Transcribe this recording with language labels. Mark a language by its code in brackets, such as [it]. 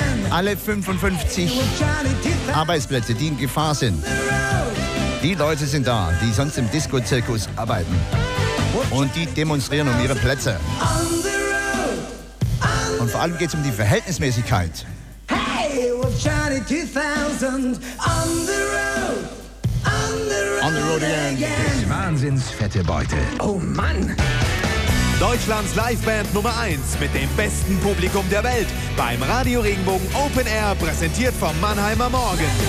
[de] Alle 55 Arbeitsplätze, die in Gefahr sind. Die Leute sind da, die sonst im Disco-Zirkus arbeiten. Und die demonstrieren um ihre Plätze. Und vor allem geht es um die Verhältnismäßigkeit. [en] Hey, we're Charlie 2000 on the road. On the road again. [de] Das Wahnsinns fette Beute. Oh Mann. Deutschlands Liveband Nummer 1 mit dem besten Publikum der Welt. Beim Radio Regenbogen Open Air, präsentiert vom Mannheimer Morgen.